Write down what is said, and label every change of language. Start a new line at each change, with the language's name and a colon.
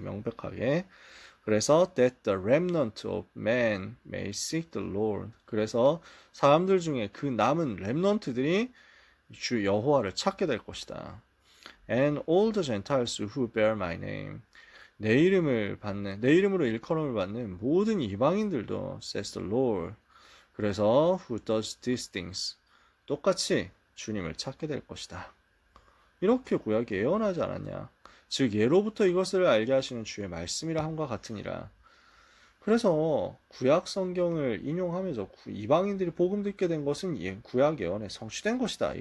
Korean: 명백하게. 그래서
English: that the remnant of man may seek the Lord.
Korean: 그래서 사람들 중에 그 남은 렘넌트들이 주 여호와를 찾게 될 것이다.
English: And all the Gentiles who bear my name.
Korean: 내 이름으로 일컬음을 받는 모든 이방인들도
English: says the Lord.
Korean: 그래서
English: who does these things.
Korean: 똑같이 주님을 찾게 될 것이다. 이렇게 구약이 예언하지 않았냐. 즉 예로부터 이것을 알게 하시는 주의 말씀이라 함과 같으니라. 그래서 구약 성경을 인용하면서 이방인들이 복음 듣게 된 것은 구약 예언에 성취된 것이다.